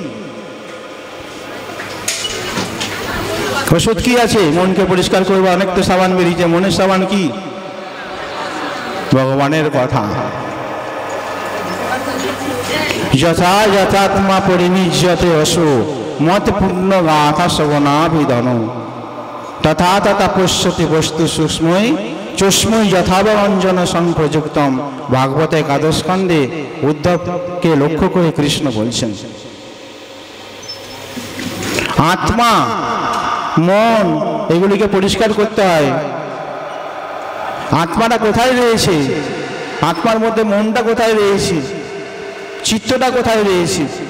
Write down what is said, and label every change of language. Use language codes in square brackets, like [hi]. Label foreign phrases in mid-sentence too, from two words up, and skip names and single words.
[bn] ওষুধ কি আছে মনকে পরিষ্কার করবো? অনেক তো সাবান বেরিয়েছে, মনের সাবান কি? ভগবানের কথা। [sa] যথা যথাত্মা পরিনিজ্যতে অসু মত পূর্ণ গাথা শ্রবণাভিধন তথা তথা পশ্যতি বস্তু সূক্ষ্মই চুষ্মই যথাবরঞ্জন সংপ্রযুক্তম। [bn] ভাগবতে একাদশ স্কন্ধে উদ্ধবকে লক্ষ্য করে কৃষ্ণ বলছেন, আত্মা, মন এগুলিকে পরিষ্কার করতে হয়। আত্মাটা কোথায় রয়েছে? আত্মার মধ্যে মনটা কোথায় রয়েছে? চিত্তটা কোথায় রয়েছে?